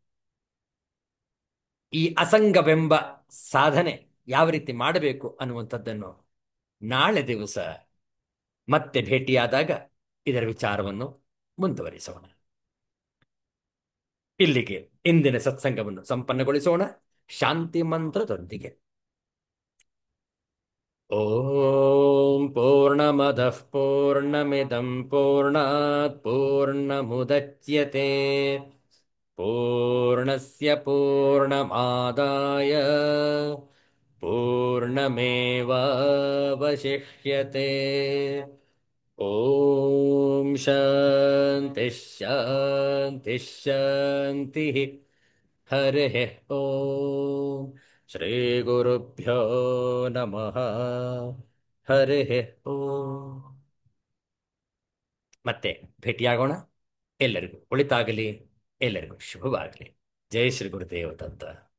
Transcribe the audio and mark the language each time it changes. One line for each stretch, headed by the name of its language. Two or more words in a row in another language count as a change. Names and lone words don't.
Kannada: ಈ ಅಸಂಗವೆಂಬ ಸಾಧನೆ ಯಾವ ರೀತಿ ಮಾಡಬೇಕು ಅನ್ನುವಂಥದ್ದನ್ನು ನಾಳೆ ದಿವಸ ಮತ್ತೆ ಭೇಟಿಯಾದಾಗ ಇದರ ವಿಚಾರವನ್ನು ಮುಂದುವರಿಸೋಣ. ಇಲ್ಲಿಗೆ ಇಂದಿನ ಸತ್ಸಂಗವನ್ನು ಸಂಪನ್ನಗೊಳಿಸೋಣ ಶಾಂತಿ ಮಂತ್ರದೊಂದಿಗೆ.
Sanskrit: ಓಂ ಪೂರ್ಣಮದಃ ಪೂರ್ಣಮಿದಂ ಪೂರ್ಣಾತ್ ಪೂರ್ಣಮುದಚ್ಯತೆ ಪೂರ್ಣಸ್ಯ ಪೂರ್ಣಮಾದಾಯ ಪೂರ್ಣಮೇವಾವಶಿಷ್ಯತೆ. ಓಂ ಶಾಂತಿ ಶಾಂತಿ ಶಾಂತಿ. ಹರಿಃ ಓಂ. ಶ್ರೀ ಗುರುಭ್ಯೋ ನಮಃ. ಹರಿಃ ಓಂ.
Kannada: ಮತ್ತೆ ಭೇಟಿಯಾಗೋಣ. ಎಲ್ಲರಿಗೂ ಒಳಿತಾಗಲಿ, ಎಲ್ಲರಿಗೂ ಶುಭವಾಗಲಿ.
Sanskrit: ಜೈ ಶ್ರೀ ಗುರುದೇವ ದತ್ತ.